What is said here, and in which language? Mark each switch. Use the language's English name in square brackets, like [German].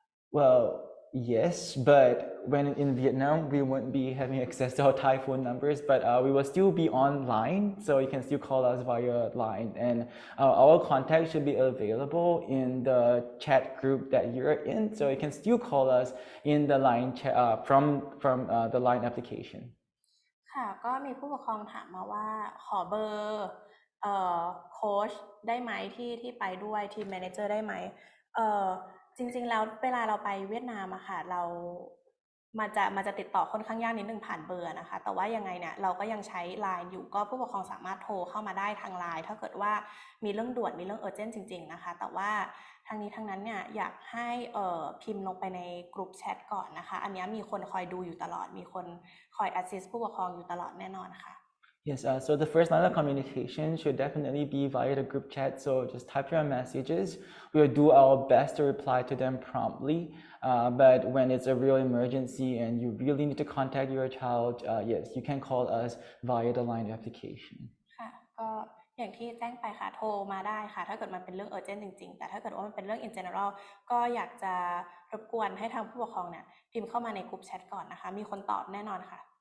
[English] Well, yes, but when in Vietnam, we won't be having access to our Thai phone numbers, but we will still be online, so you can still call us via line. And our contact should be available in the chat group that you're in, so you can still call us in the line chat from the line application. [Thai] ค่ะก็มีผู้ปกครองถามมาว่าขอเบอร์โค้ชได้ไหมที่ไปด้วยทีมแมเนเจอร์ได้ไหมจริงๆแล้วเวลาเราไปเวียดนามอะค่ะ มันจะติดต่อค่อนข้างยากนิดนึงผ่านเบอร์นะคะแต่ว่ายังไงเนี่ยเราก็ยังใช้ LINE อยู่ก็ผู้ปกครองสามารถโทรเข้ามาได้ทาง LINE ถ้าเกิดว่ามีเรื่องด่วนมีเรื่อง urgent จริงๆนะคะแต่ว่าทางนี้ทางนั้นเนี่ยอยากให้พิมพ์ลงไปในกลุ่มแชทก่อนนะคะอันนี้มีคนคอยดูอยู่ตลอดมีคนคอย assist ผู้ปกครองอยู่ตลอดแน่นอนค่ะ [English] Yes, so the first line of communication should definitely be via the group chat. So just type your messages. We'll do our best to reply to them promptly. But when it's a real emergency and you really need to contact your child, yes, you can call us via the line application. [Thai] ค่ะก็อย่างที่แจ้งไปค่ะโทรมาได้ค่ะถ้าเกิดมันเป็นเรื่อง urgent จริงๆแต่ถ้าเกิดว่ามันเป็นเรื่อง in general ก็อยากจะรบกวนให้ทางผู้ปกครองเนี่ยพิมพ์เข้ามาในกลุ่มแชทก่อนนะคะมีคนตอบแน่นอนค่ะ